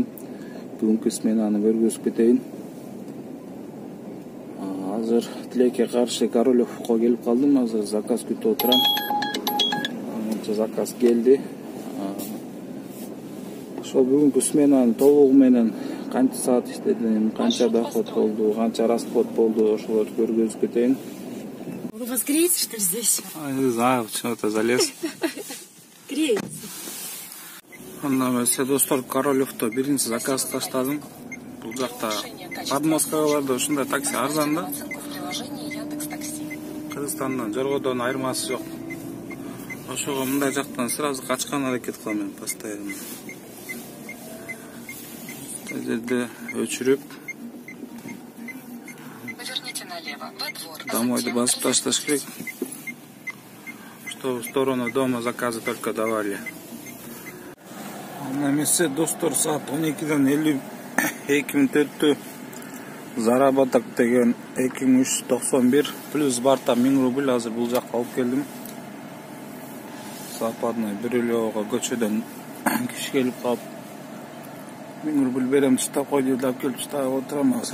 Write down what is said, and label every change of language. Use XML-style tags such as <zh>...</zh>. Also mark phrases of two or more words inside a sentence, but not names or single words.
<ky>Бүгүнкү сменаны көргөзүп кетейин. Азыр Тилекке каршы Королевко келип калдым. Азыр заказ күтүп отурам. Заказ келди. Ошол бүгүнкү сменаны толугу менен канча саат иштедим, канча доход болду, канча расход болду, ошолорду көргөзүп кетейин.</ky> <ru>Вы вас греете, что ли, здесь? Не знаю, почему-то залез. Греется.</ru> <ky>Андан эмесе достор, Королевто биринчи заказ таштадым. Бул жакта подмосткага барды, ушундай такси арзан да. Кыргызстандан, Жоргодон айырмасы жок. Ошого мындай жактан сразу качкан аракет кылам мен постоянно. Жерде өчүрүп домойду басып ташташ керек.</ky> <ru>Что в сторону дома заказы только давали.</ru> <ky>Андан эмесе достор, саат 12ден 52 мүнөттө заработок деген 2391 плюс барта 1000 рубль азыр бул жакка алып келдим. Западный Бирюлевого көчөдөн киши келип калып 1000 рубль берем таштап кой деп алып келип таштап отурам азыр.</ky>